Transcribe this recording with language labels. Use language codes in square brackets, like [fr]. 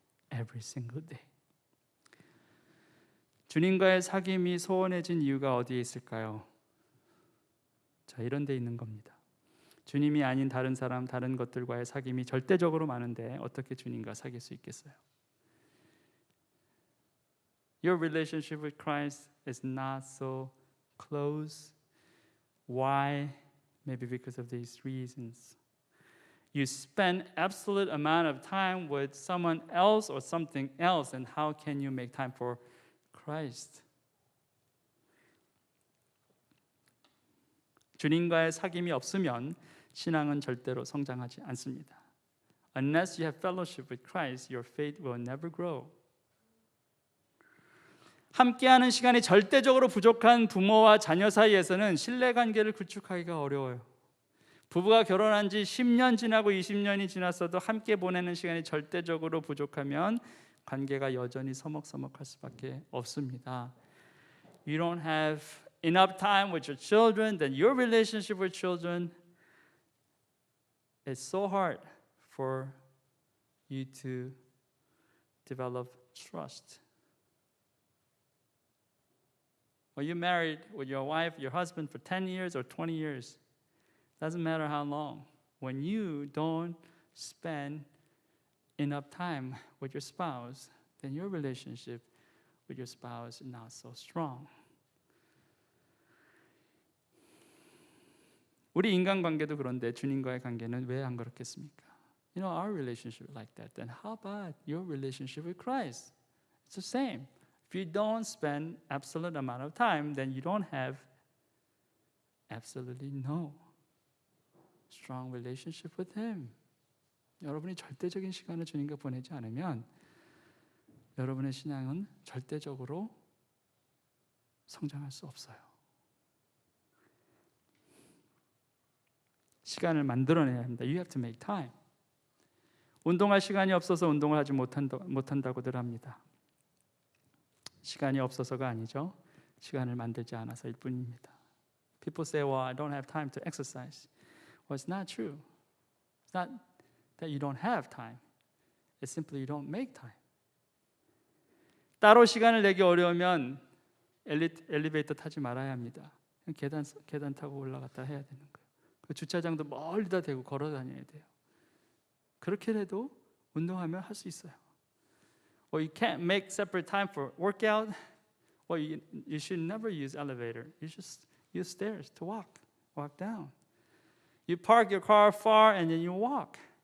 [en] Every single day. [ko] 주님과의 사귐이 소원해진 이유가 어디에 있을까요? 자, 이런 데 있는 겁니다. 주님이 아닌 다른 사람, 다른 것들과의 사귐이 절대적으로 많은데 어떻게 주님과 사귈 수 있겠어요? [en] Your relationship with Christ is not so close. Why? Maybe because of these reasons. You spend absolute amount of time with someone else or something else, and how can you make time for Christ? [ko] 주님과의 사귐이 없으면 신앙은 절대로 성장하지 않습니다. [en] Unless you have fellowship with Christ, your faith will never grow. [ko] 함께하는 시간이 절대적으로 부족한 부모와 자녀 사이에서는 신뢰관계를 구축하기가 어려워요. 부부가 결혼한 지 10년 지나고 20년이 지났어도 함께 보내는 시간이 절대적으로 부족하면 관계가 여전히 서먹서먹할 수밖에 없습니다. [en] You don't have enough time with your children, then your relationship with children is so hard for you to develop trust. Well, you married with your wife, your husband for 10 years or 20 years. Doesn't matter how long. When you don't spend enough time with your spouse, then your relationship with your spouse is not so strong. [ko] 우리 인간관계도 그런데 주님과의 관계는 왜 안 그렇겠습니까? [en] You know, our relationship is like that. Then how about your relationship with Christ? It's the same. If you don't spend absolute amount of time, then you don't have absolutely no strong relationship with Him. [ko] 여러분이 절대적인 시간을 주님과 보내지 않으면 여러분의 신앙은 절대적으로 성장할 수 없어요. 시간을 만들어내야 합니다. [en] You have to make time. [ko] 운동할 시간이 없어서 운동을 하지 못한다고들 합니다. 시간이 없어서가 아니죠. 시간을 만들지 않아서일 뿐입니다. [en] People say, well, I don't have time to exercise. Well, it's not true. It's not that you don't have time. It's simply you don't make time. [ko] 따로 시간을 내기 어려우면 엘리베이터 타지 말아야 합니다. 계단 타고 올라갔다 해야 되는 거예요. 그 주차장도 멀리다 대고 걸어 다녀야 돼요. 그렇게 해도 운동하면 할 수 있어요. [en] Or you can't make separate time for workout. Well, you should never use elevator. You just use stairs to walk down. You park your car far and then you walk.